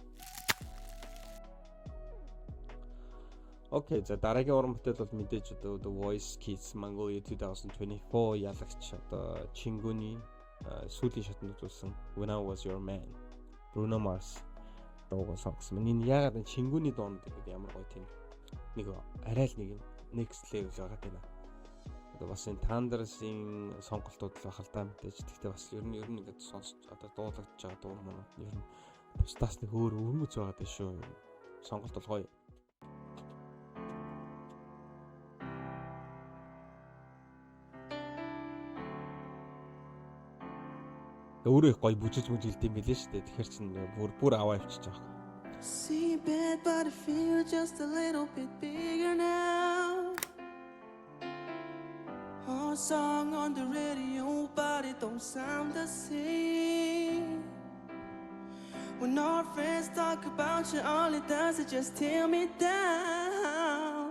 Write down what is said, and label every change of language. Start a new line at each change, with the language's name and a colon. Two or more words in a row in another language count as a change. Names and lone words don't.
Mongolian: Окей, за дараагийн уран бүтээл бол мэдээж одоо The Voice Kids Mongolia 2024 ялагч одоо Чингүний сүүлийн шатанд үзүүлсэн When I Was Your Man Bruno Mars дууг сонгосон. Энэ яагаад Чингүний дуунд гэдэг ямар гоё тийм нэг арай л нэг
English: next level
Mongolian: байгаа тийм аа. Одоо бас энэ Thunderous-ийн сонголтууд л бахал та мэдээж. Гэхдээ бас ер нь ингээд сонсч одоо дуулагдж байгаа дуу мөн ер нь бусдаас нэг өөр өвөрмөц байгаа дээ шүү. Сонголт бол гоё. Өөрөө их гоё бүжиж мүжилд юм билээ шүү дээ. Тэгэхээр чинь бүр аваа авчиж байгаа.
English: See bad but I feel just a little bit bigger now. Our song on the radio but it don't sound the same. When our friends talk about you all it does is just tear me down.